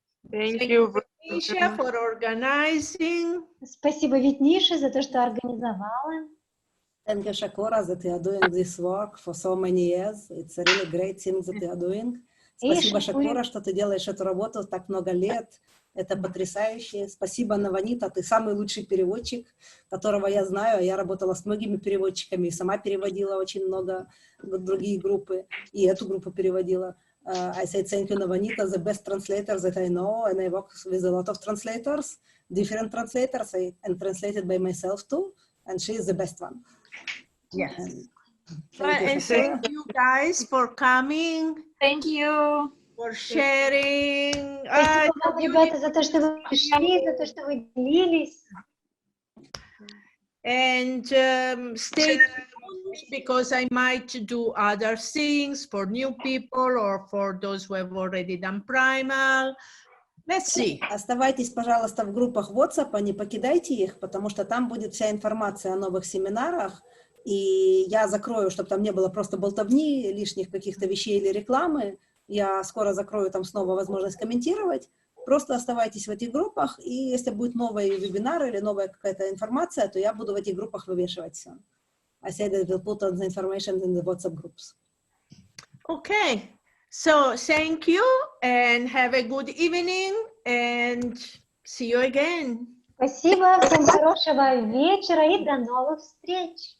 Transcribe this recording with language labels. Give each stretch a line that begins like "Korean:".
English: Thank you, Nisha, for organizing.
Russian: Спасибо, Витнише, за то, что организовала.
English: Thank you, Shakura, that you are doing this work for so many years. It's a really great thing that you are doing.
Russian: Спасибо, Шакура, что ты делаешь эту работу так много лет. Это потрясающе. Спасибо, Наванита, ты самый лучший переводчик, которого я знаю. Я работала с многими переводчиками, сама переводила очень много другие группы, и эту группу переводила.
English: I say thank you, Navanita, the best translator that I know, and I work with a lot of translators, different translators, and translated by myself too, and she is the best one. Yes. And thank you guys for coming. Thank you. For sharing.
Russian: Спасибо вам, ребята, за то, что вы пришли, за то, что вы делились.
English: And stay tuned because I might do other things for new people or for those who have already done primal. Let's see.
Russian: Оставайтесь, пожалуйста, в группах WhatsApp, не покидайте их, потому что там будет вся информация о новых семинарах, и я закрою, чтобы там не было просто болтовни, лишних каких-то вещей или рекламы. Я скоро закрою там снова возможность комментировать. Просто оставайтесь в этих группах, и если будет новый вебинар или новая какая-то информация, то я буду в этих группах вывешивать все.
English: I said that we'll put on the information in the WhatsApp groups. Okay, so thank you and have a good evening and see you again.
Russian: Спасибо, всем хорошего вечера и до новых встреч.